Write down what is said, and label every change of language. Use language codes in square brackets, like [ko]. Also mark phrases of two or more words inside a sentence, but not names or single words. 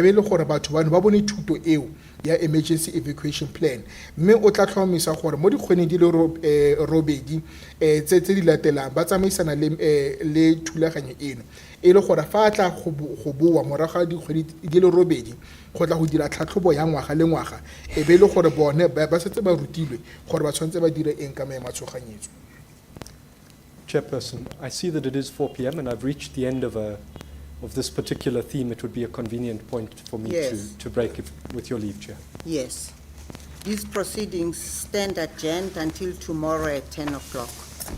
[tn] be le gore batho bano ba bone thuto eo ya [en] emergency evacuation plan, [tn] mme o tla tlhomamisa gore mo dikgweding di le robedi tse di latelang ba tsamaisana le thulaganyo eno e le gore fa a tla go boa morago ga dikgwedi di le robedi go tla go dira tlhatlhobo ya ngwaga le ngwaga e be le gore bone ba setse ba rutilwe gore ba tshwanetse ba dire eng ka maemo a tshoganyetso. [en] Chairperson, I see that it is 4 p.m. and I've reached the end of this particular theme. It would be a convenient point for me Yes. to break with your leave, Chair. Yes. These proceedings stand adjourned until tomorrow at 10 o'clock.